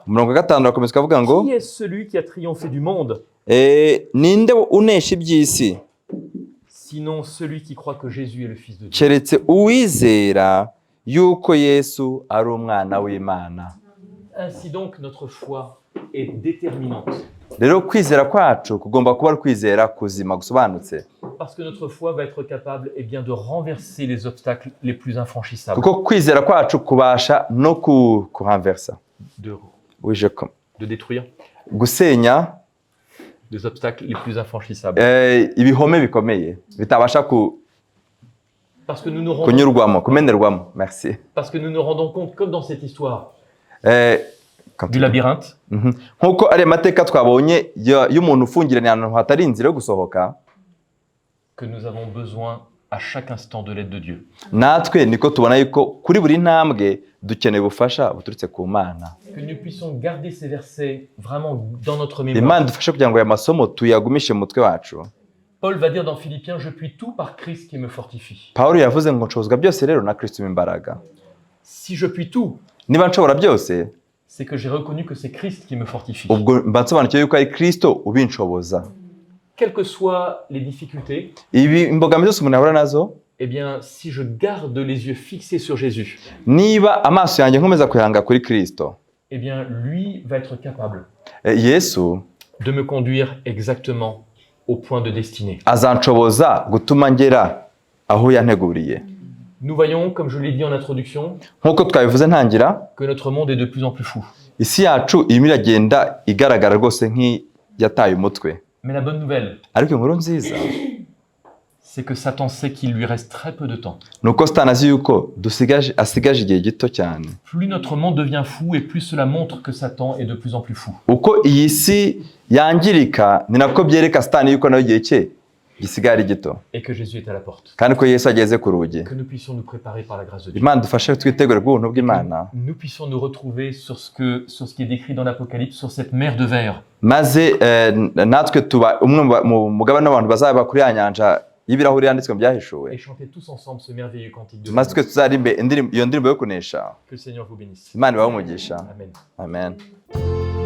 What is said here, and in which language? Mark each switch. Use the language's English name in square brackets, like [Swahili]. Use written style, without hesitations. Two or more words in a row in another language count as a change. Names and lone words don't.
[Kinyarwanda] Umurongo wa 5 urakomeza ukavuga ngo [French] qui est celui qui a triomphé du monde, [Kinyarwanda] ninde unesha iby'isi [French] sinon celui qui croit que Jésus est le Fils de Dieu. [Kinyarwanda] keretse uwizera yuko Yesu ari umwana w'Imana. [French] Ainsi donc, notre foi est déterminante. [Kinyarwanda] Rero kwizera kwacu kugomba kuba ari kwizera kuzima gusobanutse, [French] Parce que notre foi va être capable, eh bien, de renverser les obstacles les plus infranchissables. [Kinyarwanda] kuko kwizera kwacu kubasha no kuhanversa [French] De détruire [Kinyarwanda] gusenya [French] les obstacles les plus infranchissables. [Kinyarwanda] ibihome bikomeye bitabasha [French] Parce que nous nous rendons, [Kinyarwanda] kunyurwamo kumenerwamo. [French] Merci. parce que nous nous rendons compte, comme dans cette histoire Quand du labyrinthe, [Kinyarwanda] nkuko ari amateka twabonye y'umuntu ufungiranye ahantu hatari inzira yo gusohoka, [French] que nous avons besoin à chaque instant de l'aide de Dieu. [Kinyarwanda] natwe niko tubona yuko kuri buri ntambwe dukeneye ubufasha buturutse ku Mana. [French] Que nous puissions garder ces versets vraiment dans notre Imana mémoire. [Kinyarwanda] dufashe kugira ngo aya masomo tuyagumishe mu mutwe wacu. [French] Paul va dire dans Philippiens, je puis tout par Christ qui me fortifie. [Kinyarwanda] Pawulo yavuze ngo nshobozwa byose rero na Kristo imbaraga. [French] Si je puis tout, [Kinyarwanda] Niba nshobora byose, [French] c'est que j'ai reconnu que c'est Christ qui me fortifie. [Kinyarwanda] ubwo mba nsobanukiwe yuko ari Kristo ubinshoboza. [French] Quelles que soient les difficultés, [Kinyarwanda] Ibi imbogamizi zose umuntu ahura nazo, [French] eh bien, si je garde les yeux fixés sur Jésus, [Kinyarwanda] niba amaso yanjye nkomeza kuyahanga kuri Kristo, [French] eh bien, lui va être capable Yesu de me conduire exactement au point de destinée. [Kinyarwanda] azanshoboza gutuma ngera aho yanteguriye. [French] Nous voyons, comme je l'ai dit en introduction, [Kinyarwanda] Nkuko twabivuze ntangira, [French] que notre monde est de plus en plus fou. [Kinyarwanda] isi yacu irimo iragenda igaragara rwose nk'iyataye umutwe. [French] Mais la bonne nouvelle, [Kinyarwanda] Ariko inkuru nziza [French] c'est que Satan sait qu'il lui reste très peu de temps. [Kinyarwanda] ni uko Satani azi yuko asigaje igihe gito cyane. [French] Plus notre monde devient fou et plus cela montre que Satan est de plus en plus fou. [Kinyarwanda] Uko iyi si yangirika ni nako byereka Satani yuko nawe igihe cye gisigaye ari gito [French] et que Jésus est à la porte. [Kinyarwanda] kandi ko Yesu ageze ku rugi. [French] Que nous puissions nous préparer par la grâce de Dieu. [Kinyarwanda] Imana dufashe twitegure bw'ubuntu bw'Imana, [French] Nous puissions nous retrouver sur ce qui est décrit dans l'Apocalypse, sur cette mer de verre. [Kinyarwanda] maze natwe tuba umwe mu mugabane w'abantu bazaba kuri ya nyanja y'ibirahuri yanditswe mu byahishuwe, [French] Et chanter tous ensemble ce merveilleux cantique de [Kinyarwanda] maze twe tuzarimbe iyo ndirimbo yo kunesha. [French] Que le Seigneur vous bénisse. [Kinyarwanda] Imana ibahe umugisha. Amen. Amen.